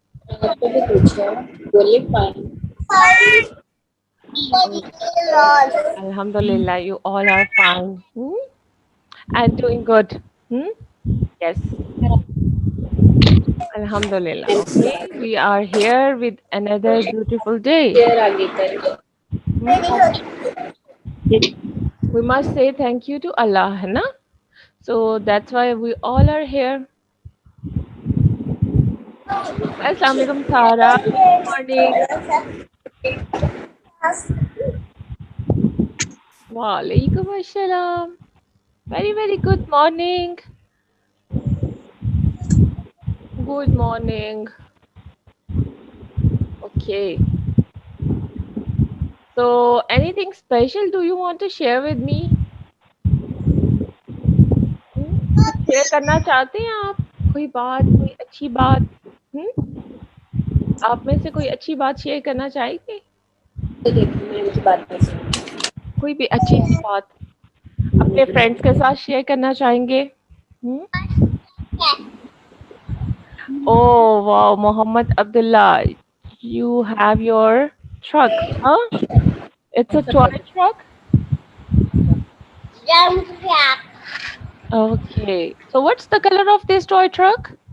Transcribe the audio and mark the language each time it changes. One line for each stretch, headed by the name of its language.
Hindi: आपको भी पूछा बोलिए fine.
English: Alhamdulillah, you all are fine. And doing good. Yes. Alhamdulillah. Okay. We are here with another beautiful day.
Hindi: Share आगे करें. Hmm?
English: We must say thank you to Allah, है ना? So that's why we all are here. Assalamu alaikum, Sara. Good morning. Wa alaikum assalam. Very, very good morning. Good morning. Okay. So, anything special do you want to share with me?
Hindi: कुछ share करना चाहते हैं आप? कोई बात, कोई अच्छी बात? आप में से कोई अच्छी बात शेयर करना चाहेंगे? तो देखो मैं इनकी बात नहीं सुनी. कोई भी अच्छी सी बात अपने फ्रेंड्स के साथ शेयर करना चाहेंगे?
English: Oh wow, Muhammad Abdullah, you have your truck, huh? It's a toy truck? Okay. So what's the color of this toy truck?